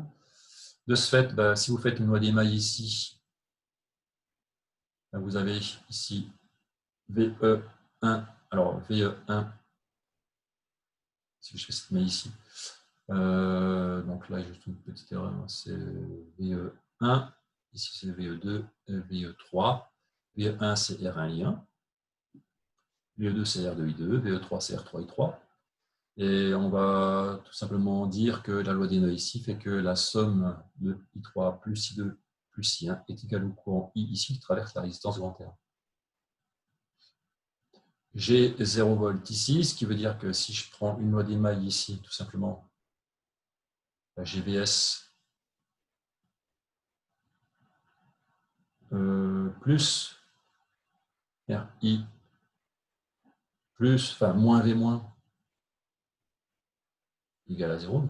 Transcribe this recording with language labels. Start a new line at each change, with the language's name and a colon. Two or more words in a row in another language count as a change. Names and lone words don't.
French: De ce fait, si vous faites une loi d'émail ici, vous avez ici VE1. Alors VE1, si je fais cette maille ici, donc là, juste une petite erreur, c'est VE1, ici c'est VE2, VE3, VE1 c'est R1I1, VE2 c'est R2I2, VE3 c'est R3I3. Et on va tout simplement dire que la loi des nœuds ici fait que la somme de I3 plus I2 plus I1 est égale au courant I ici qui traverse la résistance grand R. J'ai 0 volts ici, ce qui veut dire que si je prends une loi d'émail ici, tout simplement, j'ai VS plus RI plus, enfin moins V moins égale à 0.